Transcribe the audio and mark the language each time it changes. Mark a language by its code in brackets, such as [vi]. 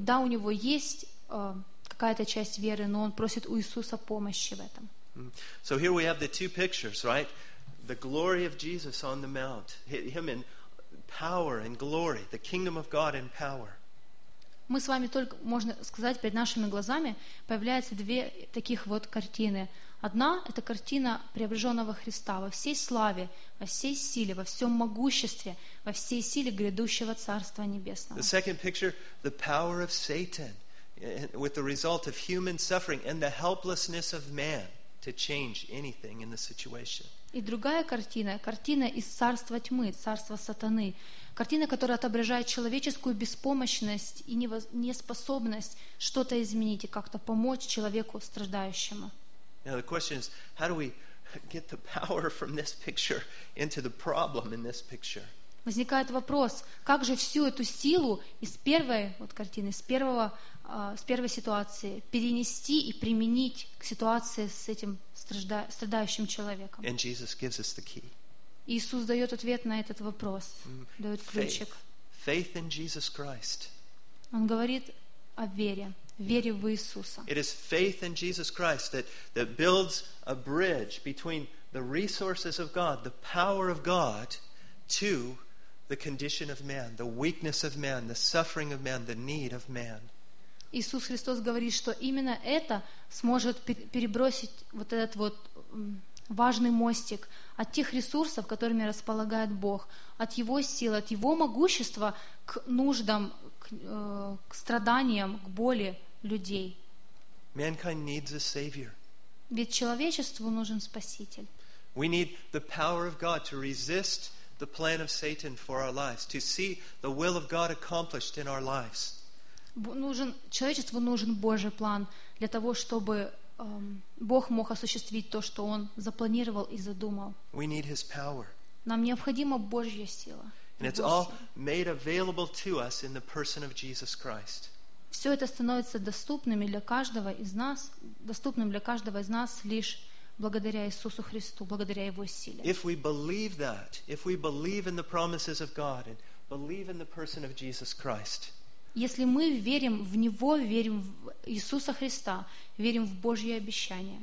[ru] Да, у него есть какая-то часть веры, но он просит у Иисуса помощи в этом. Mm-hmm. [en] So here we have the two pictures, right? The glory of Jesus on the mount, him in power and glory, the kingdom of God in power. [ru] Мы с вами только можно сказать перед нашими глазами появляются две таких вот картины. Одна это картина преображенного Христа во всей славе, во всей силе, во всем могуществе, во всей силе грядущего Царства Небесного. [en] The second picture, the power of Satan with the result of human suffering and the helplessness of man to change anything in the situation. [ru] И другая картина, картина из царства тьмы, царства сатаны, картина, которая отображает человеческую беспомощность и неспособность что-то изменить и как-то помочь человеку страдающему. [en] Now the question is, how do we get the power from this picture into the problem in this picture? [ru] Возникает вопрос, как же всю эту силу из первой вот картины, с первой ситуации перенести и применить к ситуации с этим страдающим человеком? [en] And Jesus gives us the key. [ru] Иисус дает ответ на этот вопрос, дает ключик. [en] Faith in Jesus Christ. [ru] Он говорит о вере, вере в Иисуса. [en] It is faith in Jesus Christ that builds a bridge between the resources of God, the power of God, to the condition of man, the weakness of man, the suffering of man, the need of man. [ru] Иисус Христос говорит, что именно это сможет перебросить вот этот вот важный мостик от тех ресурсов, которыми располагает Бог, от Его силы, от Его могущества к нуждам, к страданиям, к боли людей. [en] Mankind needs a savior. [ru] Ведь человечеству нужен Спаситель. [en] We need the power of God to resist the plan of Satan for our lives, to see the will of God accomplished in our lives. [ru] Человечеству нужен Божий план для того, чтобы Бог мог осуществить то, что Он запланировал и задумал. [en] We need His power. [ru] Нам необходима Божья сила. [en] And it's all made available to us in the person of Jesus Christ. [ru] Все это становится доступным для каждого из нас лишь благодаря Иисусу Христу, благодаря Его силе. [en] If we believe that, if we believe in the promises of God and believe in the person of Jesus Christ, [ru] если мы верим в Него, верим в Иисуса Христа, верим в Божье обещание,